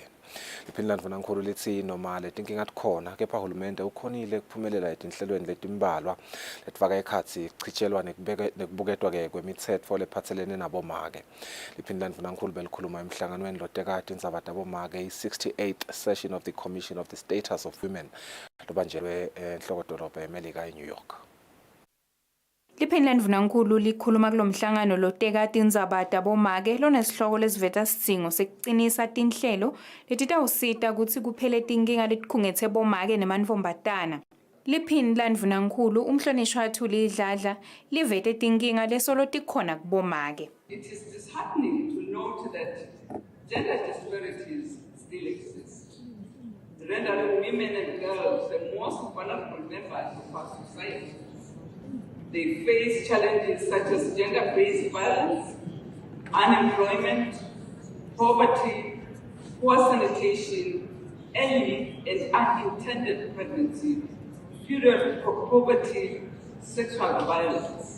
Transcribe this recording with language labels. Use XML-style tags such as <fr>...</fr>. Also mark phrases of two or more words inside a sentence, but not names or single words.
<ss>Liphini Ndvunankhulu lithi noma letinkinga tikhona kepha uhulumende ukhonile kuphumelela etinhlelweni letimbalwa letifaka ekhatsi kuchitshelwa nekubuketwa ke kwemitsetfo lephatselene nabomake. Liphini Ndvunankhulu belikhuluma emhlanganweni lotekati indzaba tabomake i-68th session of the Commission of the Status of Women lobanjelwe enhlokodolobha eMelika eNew York. Liphini Ndvunankhulu likhuluma kulomhlangano lotekati indzaba tabomake lonesihloko lesiveta sidzingo sekucinisa tinhlelo letitawusita kutsi kuphele tinkinga letikhungetse bomake nemantfombatana. Liphini Ndvunankhulu umhlonishwa Thuli Idladla livete tinkinga lesolo tikhona kubomake.</ss> <en>It is disheartening to note that gender disparities still exist, rendering women and girls the most vulnerable members of our society. They face challenges such as gender-based violence, unemployment, poverty, poor sanitation, early and unintended pregnancy, period poverty, sexual violence.</en>